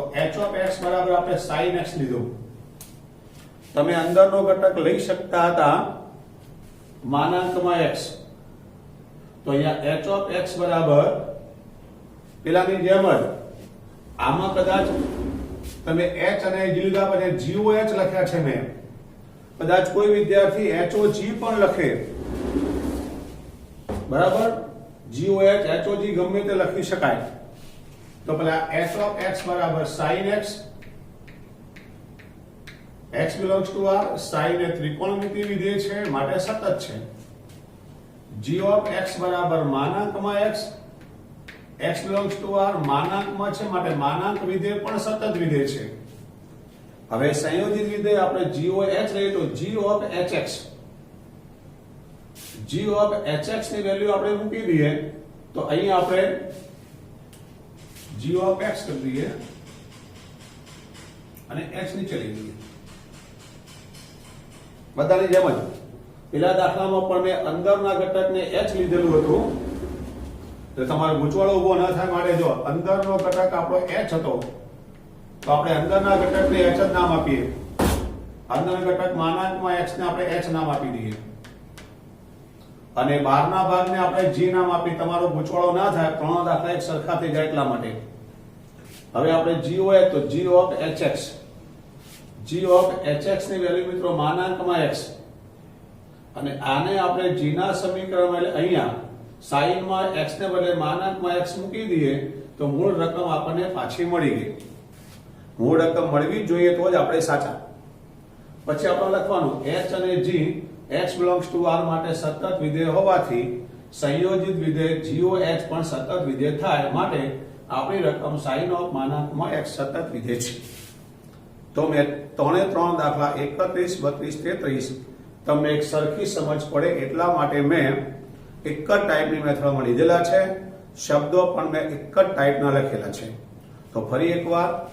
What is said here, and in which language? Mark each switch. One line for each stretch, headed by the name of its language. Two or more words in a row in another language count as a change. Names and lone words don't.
English: h of x
Gujarati: બરાબર આપણે sin x લીધું તમે અંદરનો ઘટક લઈ શકતા હતા માનાંકમાં x તો અહીંયા
English: h of x
Gujarati: બરાબર પેલાની જેમ જ આમાં કદાચ તમે h અને g લીધા પછી g o h લખ્યા છે મેં કદાચ કોઈ વિદ્યાર્થી h o g પણ લખે બરાબર g o h h o g ગમે તે લખી શકાય તો પેલા
English: h of x
Gujarati: બરાબર sin x
English: x belongs to r
Gujarati: sin એ ત્રિકોણમિતિ વિધેય છે માટે સતત છે
English: g of x
Gujarati: બરાબર માનાંકમાં x
English: x belongs to r
Gujarati: માનાંકમાં છે માટે માનાંક વિધેય પણ સતત વિધેય છે હવે સંયોજિત વિધેય આપણે
English: g of h
Gujarati: લઈએ તો
English: g of hx g of hx
Gujarati: ની વેલ્યુ આપણે મૂકી દઈએ તો અહીં આપણે
English: g of x
Gujarati: કરી દઈએ અને x નીચે લઈ લઈએ બધાની જેમ જ પેલા દાખલામાં પણ મેં અંદરના ઘટકને h લીધેલું હતું તો તમારો ગૂંચવાડો ઉભો ન થાય માટે જો અંદરનો ઘટક આપણો h હતો તો આપણે અંદરના ઘટકને h જ નામ આપીએ અંદરના ઘટક માનાંકમાં x ને આપણે h નામ આપી દઈએ અને બહારના ભાગને આપણે g નામ આપી તમારો ગૂંચવાડો ના થાય ત્રણ દાખલા એક સરખા થઈ જાય એટલા માટે હવે આપણે g હોય તો
English: g of hx g of hx
Gujarati: ની વેલ્યુ મિત્રો માનાંકમાં x અને આને આપણે g ના સમીકરણમાં એટલે અહીંયા sin માં x ને બદલે માનાંકમાં x મૂકી દઈએ તો મૂળ રકમ આપણને પાછી મળી ગઈ મૂળ રકમ મળવી જોઈએ તો જ આપણે સાચા પછી આપણે લખવાનું h અને g
English: x belongs to r
Gujarati: માટે સતત વિધેય હોવાથી સંયોજિત વિધેય g o h પણ સતત વિધેય થાય માટે આપણી રકમ
English: sin of
Gujarati: માનાંકમાં x સતત વિધેય છે તો મેં ત્રણ દાખલા 31 32 33 તમને એક સરખી સમજ પડે એટલા માટે મેં એક જ ટાઈપની મેથડમાં લીધેલા છે શબ્દો પણ મેં એક જ ટાઈપના લખેલા છે તો ફરી એકવાર